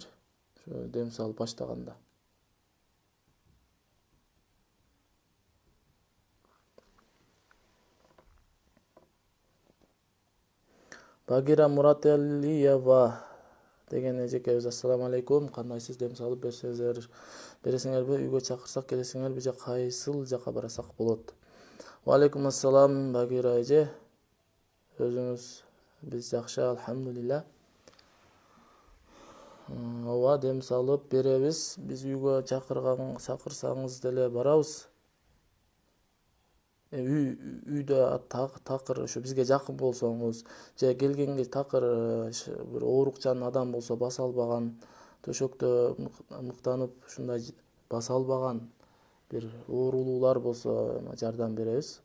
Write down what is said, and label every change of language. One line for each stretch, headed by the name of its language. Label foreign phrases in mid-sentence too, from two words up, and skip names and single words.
Kyrgyz: Ошо дем салып баштаганда. Багира Мурателиева деген эжекебиз:
Arabic: السلام عليكم.
Kyrgyz: Кандайсыз? Дем салып бересиңерби? Үйгө чакырсак келесиңерби же кайсыл жака барасак болот?
Arabic: وعليكم السلام
Kyrgyz: Багира эже. Өзүңүз? Биз жакшы, алхамдулилля. Ооба, дем салып беребиз. Биз үйгө чакырсаңыз деле барабыз. Үйдө такыр ошо бизге жакын болсоңуз, же келгенге такыр бир оорукчан адам болсо, баса албаган, төшөктө мыктанып ушундай баса албаган бир оорулуулар болсо, жардам беребиз.